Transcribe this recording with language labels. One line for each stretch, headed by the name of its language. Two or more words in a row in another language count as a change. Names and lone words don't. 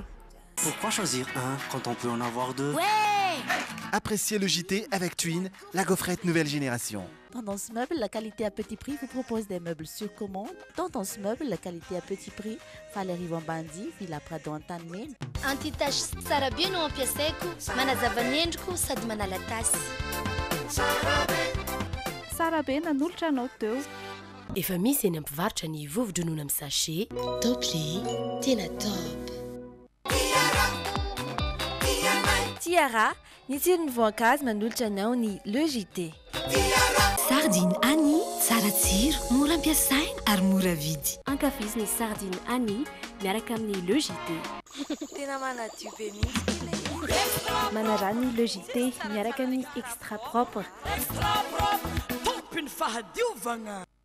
French: Pourquoi choisir un quand on peut en avoir deux? Ouais! Appréciez le JT avec Twin, la gaufrette nouvelle génération. Tendance Meuble, la qualité à petit prix, vous propose des meubles sur commande. Tendance Meuble, la qualité à petit prix,
Malagasy: Falery Vambandi, Villa Prado Antanimena. Anti-tache tsara be no ampiasaiko, manazava ny endriko sady manala tasy. Tsara be nanolotra anao teo. Efa misy eny ampivarotra ny vovo-dronono amin'ny sachet. Top Lee, tena top. Tiara, ny tsiron'ny voankazo manolotra anao ny Le JT. Sardine Annie, tsara tsiro, mora ampiasaina ary mora vidy. Ankafiziny sardine Annie miaraka amin'ny Le JT. Tena manadio be mihitsy. Manarany Le JT miaraka amin'ny
French: extra propre. Extra propre,
Malagasy: tompiny fahadiovana.